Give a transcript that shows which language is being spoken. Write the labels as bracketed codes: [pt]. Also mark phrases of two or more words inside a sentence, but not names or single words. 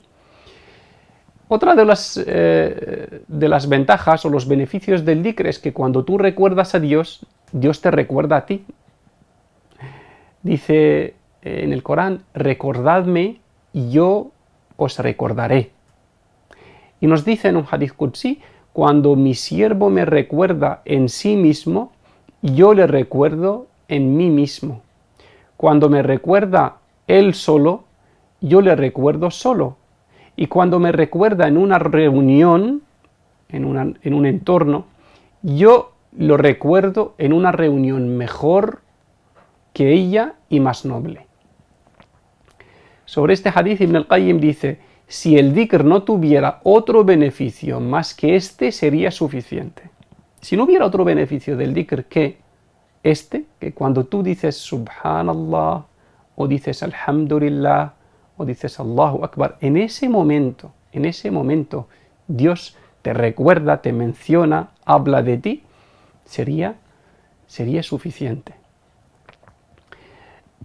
[es] Otra de las ventajas o los beneficios del dhikr es que cuando tú recuerdas a Dios, Dios te recuerda a ti. Dice en el Corán: recordadme y yo os recordaré. Y nos dice en un [ar] حديث قدسي: [es] cuando mi siervo me recuerda en sí mismo, yo le recuerdo en mí mismo. Cuando me recuerda él solo, yo le recuerdo solo. Y cuando me recuerda en una reunión, en un entorno, yo lo recuerdo en una reunión mejor que ella y más noble. Sobre este hadith, Ibn al-Qayyim dice: si el dhikr no tuviera otro beneficio más que este, sería suficiente. Si no hubiera otro beneficio del dhikr que que cuando tú dices Subhanallah, o dices Alhamdulillah, o dices [ar] الله أكبر, [es] en ese momento, Dios te recuerda, te menciona, habla de ti, sería suficiente.